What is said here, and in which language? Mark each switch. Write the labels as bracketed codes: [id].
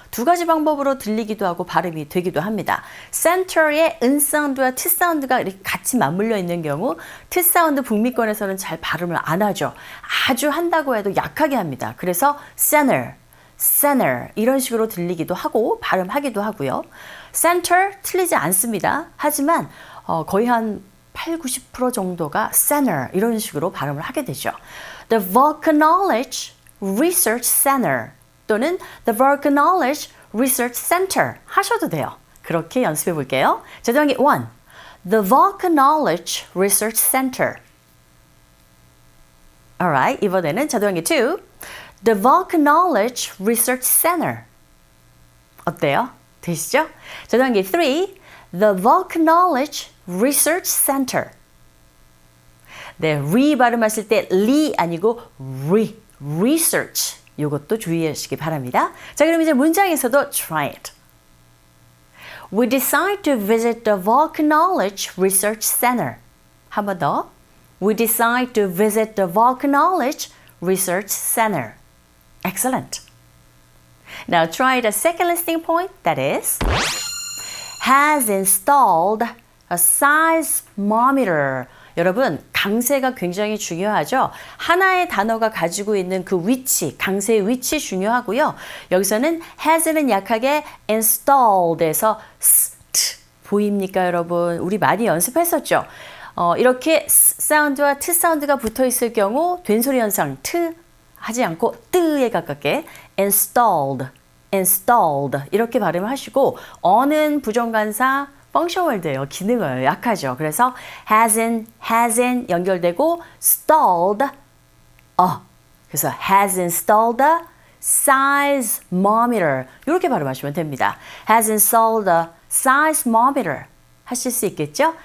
[ko] 두 가지 방법으로 들리기도 하고 발음이 되기도 합니다. center의 은 사운드와 트 사운드가 이렇게 같이 맞물려 있는 경우 트 사운드 북미권에서는 잘 발음을 안 하죠. 아주 한다고 해도 약하게 합니다. 그래서 center 이런 식으로 들리기도 하고 발음하기도 하고요. center 틀리지 않습니다. 하지만 거의 한 80-90% 정도가 center 이런 식으로 발음을 하게 되죠. [en] The Volcanology Research Center [ko] 또는 The Volcanology Research Center 하셔도 돼요. 그렇게 연습해 볼게요. 자, 단계 1. [en] the volcanology research center. [ko] Alright, 이번에는 자동이 2. [en] The volcanology research center. [ko] 어때요? 되시죠? 자동이 3. [en] The volcanology research center. [ko] 네, re 발음하실 때 리 아니고 research. 이것도 주의하시기 바랍니다. 자, 그럼 이제 문장에서도 [en] try it. We decide to visit the volcanology research center. [ko] 한 번 더. [en] We decide to visit the volcanology research center. Excellent. Now try the second listening point, that is, has installed a seismometer. [ko] 여러분, 강세가 굉장히 중요하죠. 하나의 단어가 가지고 있는 그 위치, 강세의 위치 중요하고요. 여기서는 has는 약하게 installed에서 st 보입니까, 여러분? 우리 많이 연습했었죠. 이렇게 s 사운드와 t 사운드가 붙어 있을 경우 된소리 현상 t 하지 않고 뜨에 가깝게 installed 이렇게 발음하시고 어는 부정관사 펑션 월드예요. 기능어예요. 약하죠. 그래서 hasn't 연결되고 stalled 그래서 [en] has installed a seismometer [ko] 이렇게 발음하시면 됩니다. [en] has installed a seismometer [ko] 하실 수 있겠죠?